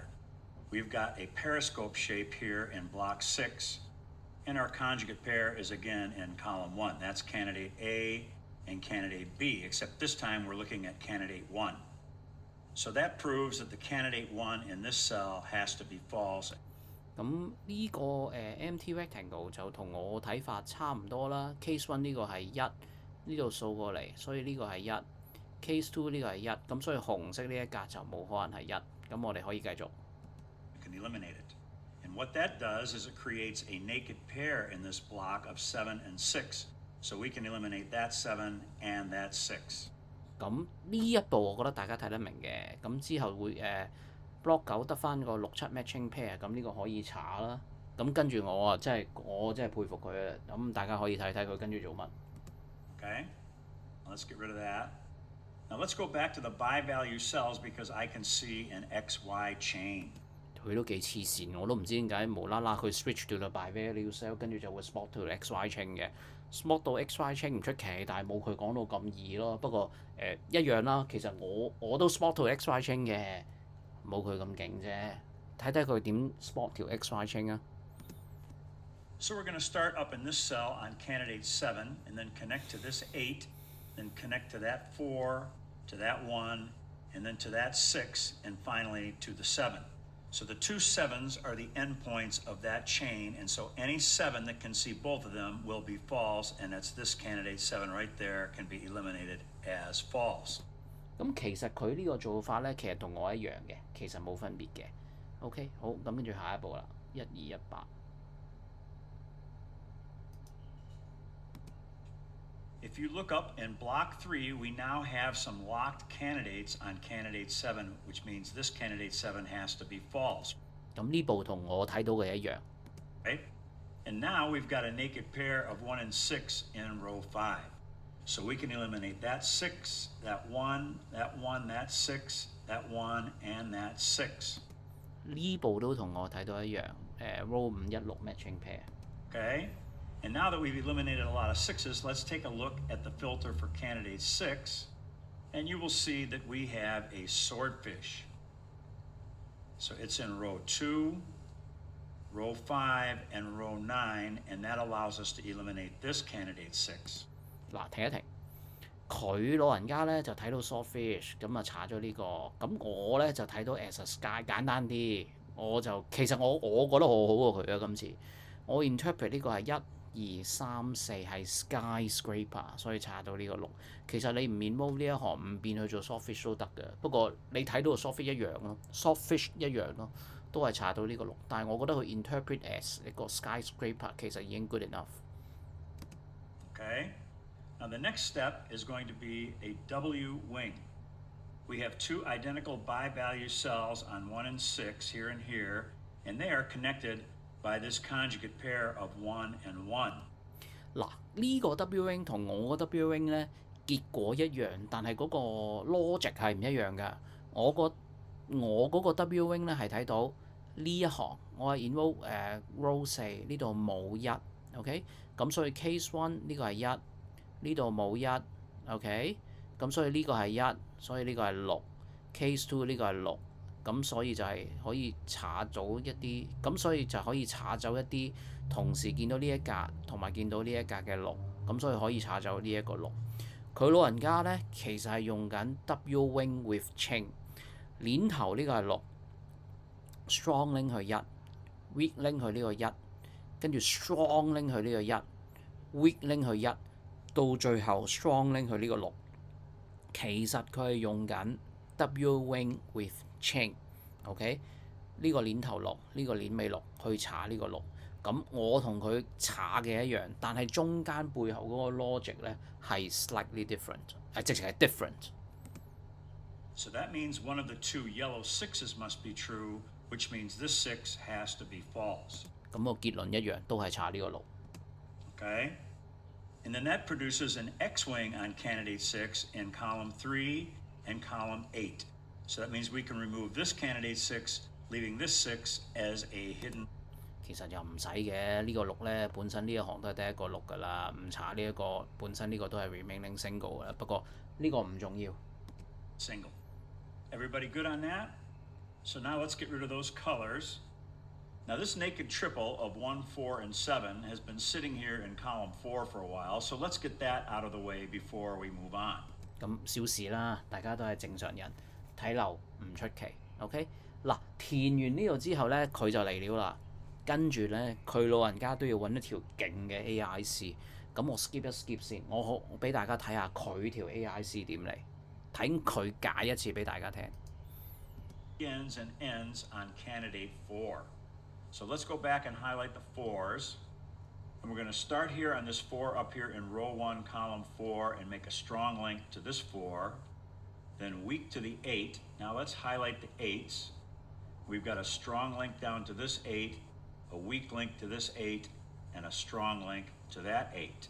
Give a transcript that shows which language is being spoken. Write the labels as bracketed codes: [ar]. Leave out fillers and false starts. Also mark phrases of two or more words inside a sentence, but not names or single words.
[en] We've got a periscope shape here in block 6, and our conjugate pair is again in column 1. That's candidate A and candidate B, except this time we're looking at candidate 1. So that proves that the candidate 1 in this cell has to be false. [yue] 咁呢個 [en] empty rectangle [yue] 就同我睇法差唔多啦。Case 1呢個係1，呢度掃過嚟，所以呢個係1。Case 2呢個係1，咁所以紅色呢一格就冇可能係1。咁我哋可以繼續。 [en] You can eliminate it. And what that does is it creates a naked pair in this block of 7 and 6. So we can eliminate that 7 and that 6. [yue] 咁呢一步我覺得大家睇得明嘅。咁之後會block 9得翻個6、7 [en] matching pair， [yue] 咁呢個可以查啦。咁跟住我真係佩服佢啊！咁大家可以睇睇佢跟住做乜。 [en] Okay, let's get rid of that. Now let's go back to the bi-value cells because I can see an XY chain. [yue] 佢都幾黐線，我都唔知點解無啦啦佢 switch 到個 [en] bi-value cell， [yue] 跟住就會 spot 到 [en] XY chain [yue] 嘅。spot 到 [en] XY chain [yue] 唔出奇，但係冇佢講到咁易咯。不過一樣啦，其實我都 spot 到 [en] XY chain [yue] 嘅，冇佢咁勁啫。睇睇佢點 spot 條 [en] XY chain [yue] 啊！ [en] So we're going to start up in this cell on candidate 7 and then connect to this 8, then connect to that 4, to that 1, and then to that 6, and finally to the 7. So the 2 7s are the endpoints of that chain, and so any 7 that can see both of them will be false, and that's this candidate 7 right there can be eliminated as false. [yue] 咁其實佢呢個做法咧，其實同我一樣嘅，其實冇分別嘅。OK， 好，咁跟住下一步啦，1218。 [en] If you look up in block 3, we now have some locked candidates on candidate 7, which means this candidate 7 has to be false. [yue] 咁呢步同我睇到嘅一樣。 [en] Right? And now we've got a naked pair of 1 and 6 in row 5. So we can eliminate that 6, that 1, that 1, that 6, that 1, and that 6. [yue] 呢部都同我睇到一樣 ，row 516 [en] matching pair。 Okay? And now that we've eliminated a lot of 6s, let's take a look at the filter for candidate 6. And you will see that we have a swordfish. So it's in row 2, row 5, and row 9, and that allows us to eliminate this candidate 6. [yue] 嗱，停一停，佢老人家咧就睇到 swordfish，咁啊查咗呢個，咁我咧就睇到 [en] as a sky [yue] 簡單啲，其實我覺得好好喎佢啊今次，我 interpret 呢個係1、2、3、4係 skyscraper， 所以查到呢個6。其實你唔 remove 呢一行唔變去做 swordfish 都得嘅，不過你睇到個 swordfish 一樣咯 ，swordfish 一樣咯，都係查到呢個6。但係我覺得佢 [en] interpret as [yue] 一個 skyscraper 其實已經 [en] good enough。 Okay? Now the next step is going to be a W wing. We have 2 identical bi-value cells on 1 and 6 here and here, and they are connected by this conjugate pair of 1 and 1. [yue] 嗱，呢個 [en] W wing [yue] 同我個 [en] W wing [yue] 咧結果一樣，但係嗰個 logic 係唔一樣㗎。我嗰個 [en] W wing [yue] 咧係睇到呢一行，我係 involve row 4呢度冇1 ，OK？咁所以 case 1呢個係1，呢度冇1 ，OK？咁所以呢個係1，所以呢個係6 ，case 2呢個係6，咁所以就係可以查走一啲，咁所以就可以查走一啲同時見到呢一格同埋見到呢一格嘅6，咁所以可以查走呢一個6。佢老人家咧其實係用緊 [en] W wing with chain， [yue] 鏈頭呢個係6 ， [en] strong link [yue] 去1， [en] weak link [yue] 去呢個1，跟住 [en] strong link [yue] 去呢個1， [en] weak link [yue] 去1，到最後 [en] strong link [yue] 去呢個6。其實佢係用緊 [en] W wing with chain， [yue] OK？呢個鏈頭6，呢個鏈尾6去查呢個6。咁我同佢查嘅一樣，但係中間背後嗰個 logic 咧係 [en] slightly different， [yue] 直情係 different。 [en] So that means one of the 2 yellow 6s must be true, which means this 6 has to be false. [yue] 咁個結論一樣，都係查呢個6。 [en] Okay? And then that produces an X-wing on candidate 6 in column 3 and column 8. So that means we can remove this candidate 6, leaving this 6 as a hidden. [yue] 其實又唔使嘅，呢個6咧本身呢一行都係得一個6㗎啦，唔查呢一個本身呢個都係 [en] remaining single [yue] 㗎啦。不過呢個唔重要。 [en] Single. Everybody good on that? So now let's get rid of those colors. Now this naked triple of 1, 4, and 7 has been sitting here in column 4 for a while, so let's get that out of the way before we move on. [yue] 咁小事啦，大家都係正常人，睇漏唔出奇。OK， 嗱填完呢度之後咧，佢就嚟了啦。跟住咧，佢老人家都要揾一條勁嘅 AIC。咁我 skip 一 skip 先，我俾大家睇下佢條 AIC 點嚟，睇佢解一次俾大家聽。 [en] Begins and ends on candidate 4. So let's go back and highlight the 4s. And we're going to start here on this 4 up here in row 1, column 4, and make a strong link to this 4. Then weak to the 8. Now let's highlight the 8s. We've got a strong link down to this 8, a weak link to this 8, and a strong link to that 8.